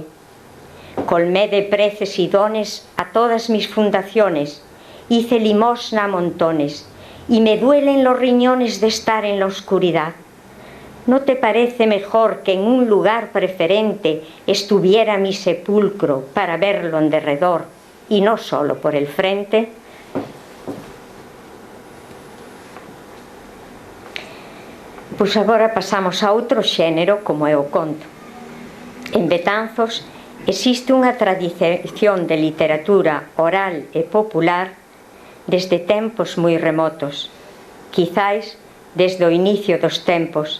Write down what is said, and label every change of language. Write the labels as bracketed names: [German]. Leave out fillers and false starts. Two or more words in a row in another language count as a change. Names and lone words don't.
[Spanish] Colmé de preces y dones a todas mis fundaciones, hice limosna a montones, y me duelen los riñones de estar en la oscuridad. ¿No te parece mejor que en un lugar preferente estuviera mi sepulcro para verlo en derredor y no solo por el frente? [Galician] Pois agora pasamos a outro xénero como é o conto. En Betanzos existe unha tradición de literatura oral e popular desde tempos moi remotos, quizais desde o inicio dos tempos.